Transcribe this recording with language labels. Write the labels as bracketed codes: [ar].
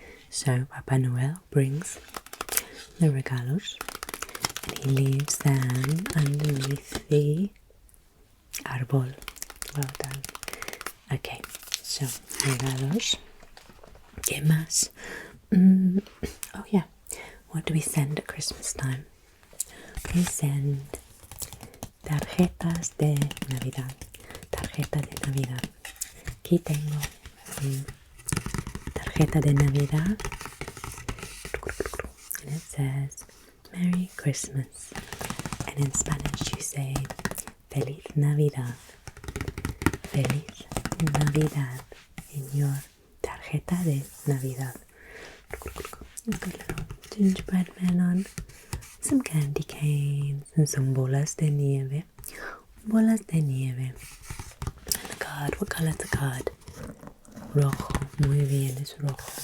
[en] So Papa Noel brings the regalos and he leaves them underneath the árbol. Well done. Okay, so [es] regalos. ¿Qué más? [en] Oh yeah, what do we send at Christmas time? We send tarjetas de Navidad. [es] Tarjeta de Navidad. Aquí tengo tarjeta de Navidad. [en] And it says Merry Christmas. And in Spanish you say Feliz Navidad. [es] Feliz Navidad [en] in your [es] tarjeta de Navidad. [en] Look at little gingerbread men on. Some candy canes and some bolas de nieve. Bolas de nieve. And the card, what colour is the card? [es] Rojo. Muy bien, es rojo.